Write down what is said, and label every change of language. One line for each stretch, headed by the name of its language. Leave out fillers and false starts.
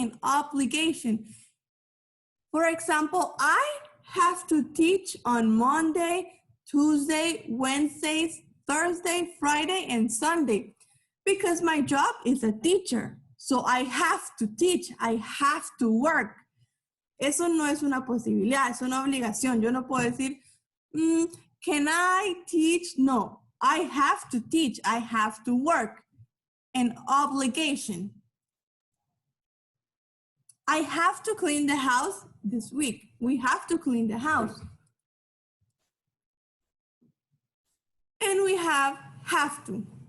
English: An obligation. For example, I have to teach on Monday, Tuesday, Wednesdays, Thursday, Friday, and Sunday because my job is a teacher. So I have to teach, I have to work.
Spanish: Eso no es una posibilidad, es una obligación. Yo no puedo decir,
English: can I teach? No, I have to teach, I have to work. An obligation. I have to clean the house this week. We have to clean the house. And we have to.